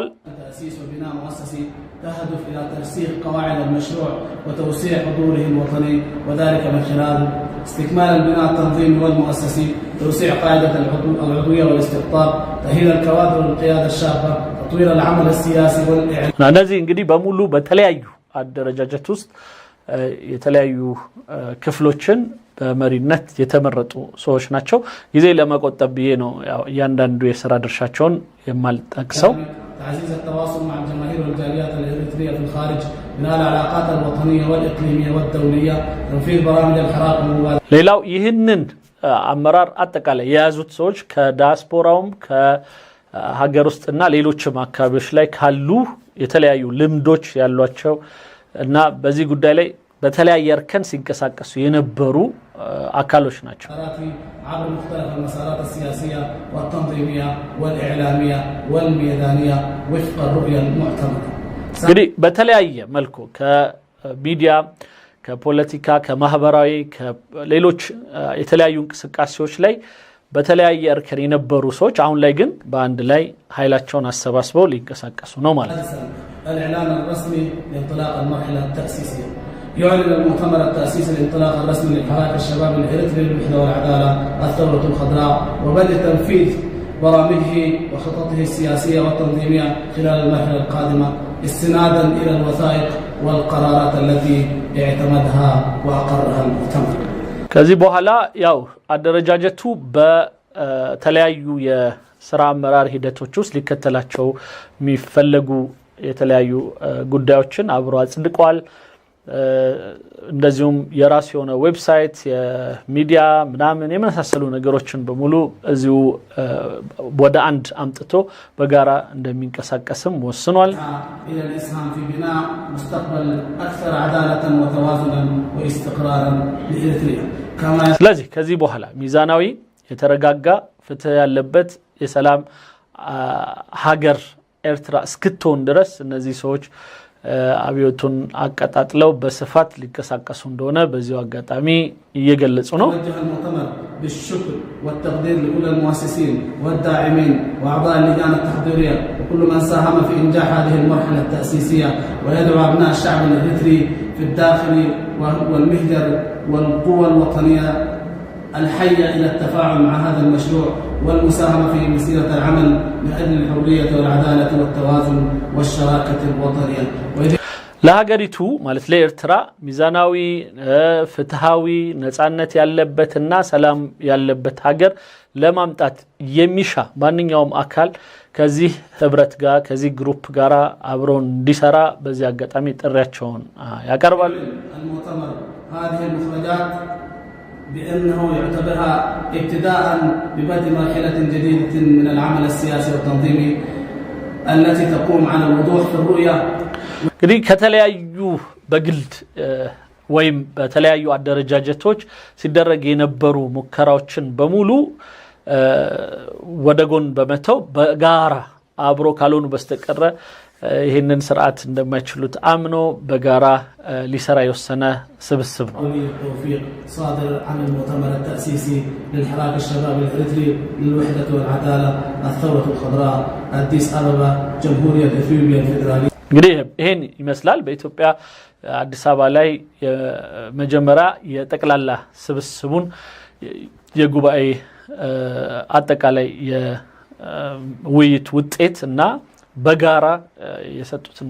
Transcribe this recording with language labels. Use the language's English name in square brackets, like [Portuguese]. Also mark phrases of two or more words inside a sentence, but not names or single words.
[Arabic] تأسيس وبناء مؤسسي تهدف إلى ترسيخ قواعد المشروع وتوسيع حضوره الوطني وذلك من خلال استكمال البناء التنظيمي والمؤسسي توسيع قاعدة العضوية والاستقطاب تأهيل الكوادر والقيادة الشابة تطوير العمل السياسي والإعلام. [Amharic] እነዚህ እንግዲህ በሙሉ በተለያዩ አደረጃጀት ውስጥ የተለያዩ ክፍሎችን በመሪነት የተመረጡ ሰዎች ናቸው ጊዜ ለመቆጠብ ብዬ ነው ያው ያንዳንዱ የሥራ ድርሻቸውን የማልጠቅሰው [Arabic] تعزيز التواصل مع الجماهير والجاليات الإريترية في الخارج بناء العلاقات الوطنية والإقليمية والدولية تنفيذ برامج الحراك والمبادرات [Amharic] ሌላው ይህንን አመራር አጠቃላይ የያዙት ሰዎች ከዲያስፖራውም ከሀገር ውስጥና ሌሎችም አካባቢዎች ላይ ካሉ የተለያዩ ልምዶች ያሏቸው እና በዚህ ጉዳይ ላይ በተለያየ እርከን ሲንቀሳቀሱ የነበሩ አካሎች ናቸው [Arabic] عبر مختلف المسارات السياسية والتنظيمية والإعلامية والميدانية وفق الرؤية المعتمدة [Amharic] እንግዲህ በተለያየ መልኩ ከሚዲያ ከፖለቲካ ከማህበራዊ ከሌሎች የተለያዩ እንቅስቃሴዎች ላይ በተለያየ እርከን የነበሩ ሰዎች አሁን ላይ ግን በአንድ ላይ ኃይላቸውን አሰባስበው ሊንቀሳቀሱ ነው ማለት ነው [Arabic] الإعلان الرسمي لانطلاق المرحلة التأسيسية يعلن المؤتمر التأسيس الانطلاق الرسمي للحراك الشباب الإريتري للوحدة والعدالة الثورة الخضراء وبدء تنفيذ برامجه وخططه السياسية والتنظيمية خلال المرحلة القادمة استنادا إلى الوثائق والقرارات التي اعتمدها وأقرها المؤتمر [Amharic] ከዚህ በኋላ ያው አደረጃጀቱ በተለያዩ የሥራ አመራር ሂደቶች ውስጥ ሊከተላቸው የሚፈልጉ የተለያዩ ጉዳዮችን አብሮ አጽድቋል እንደዚሁም የራስ የሆነ ዌብሳይት የሚዲያ ምናምን የመሳሰሉ ነገሮችን በሙሉ እዚሁ ወደ አንድ አምጥቶ በጋራ እንደሚንቀሳቀስም ወስኗል [Arabic] إلى الإسهام في بناء مستقبل أكثر عدالة وتوازنا واستقرارا لإريتريا [Amharic] ስለዚህ ከዚህ በኋላ ሚዛናዊ የተረጋጋ ፍትህ ያለበት የሰላም ሀገር ኤርትራ እስክትሆን ድረስ እነዚህ ሰዎች አብዮቱን አቀጣጥለው በስፋት ሊንቀሳቀሱ እንደሆነ በዚሁ አጋጣሚ እየገለጹ ነው [Arabic] وجه المؤتمر بالشكر والتقدير لكل المؤسسين والداعمين واعضاء اللجان التحضيريه وكل من ساهم في انجاح هذه المرحله التاسيسيه ويدعو ابناء الشعب الإريتري في الداخل والمهجر والقوى الوطنيه الحية إلى التفاعل مع هذا المشروع والمساهمة في مسيرة العمل من أجل الحرية والعدالة والتوازن والشراكة الوطنية [Amharic] ለሀገሪቱ ማለት ለኤርትራ ሚዛናዊ ፍትሃዊ ነጻነት ያለበትና ሰላም ያለበት ሀገር ለማምጣት የሚሻ ማንኛውም አካል ከዚህ ህብረት ጋር ከዚህ ግሩፕ ጋር አብሮ እንዲሰራ በዚህ አጋጣሚ ጥሪያቸውን ያቀርባሉ [Arabic] المؤتمر هذه المخرجات بأنه يعتبرها ابتداء ببدء مرحلة جديدة من العمل السياسي والتنظيمي التي تقوم على الوضوح في الرؤية [Amharic] እንግዲህ ከተለያዩ በግልድ ወይም በተለያዩ አደረጃጀቶች ሲደረግ የነበሩ ሙከራዎችን በሙሉ ወደ ጎን በመተው በጋራ አብሮ ካልሆኑ በስተቀር ይሄንን ስርዓት እንደማይችሉት አምኖ በጋራ ሊሰራ የወሰነ ስብስብ ነው [Arabic] توفيق صادر عن المؤتمر التأسيسي للحراك الشباب الإريتري للوحدة والعدالة الثورة الخضراء أديس أبابا جمهورية إثيوبيا الفيدرالية [Amharic] እንግዲህ ይሄን ይመስላል በኢትዮጵያ አዲስ አበባ ላይ የመጀመሪያ የጠቅላላ ስብስቡን የጉባኤ አጠቃላይ የውይይት ውጤት እና በጋራ የሰጡትን